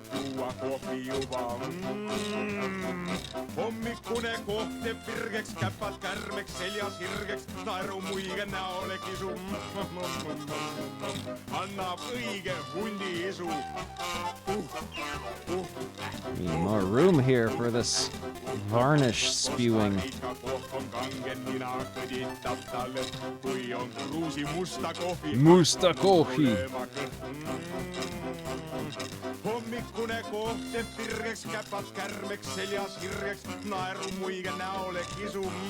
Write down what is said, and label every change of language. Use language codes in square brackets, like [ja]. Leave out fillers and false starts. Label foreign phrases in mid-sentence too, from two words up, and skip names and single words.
[et] Hommikune kohte virgeks, käpad kärmeks, seljas hirgeks, naeru muige näole kisu. Annab õige hundi isu. [en] Need more room here for this varnish spewing. [et] Musta kohvi. Hommikune kohte virgeks, käpad kärmeks, seljas hirgeks, naeru muige näole kisu.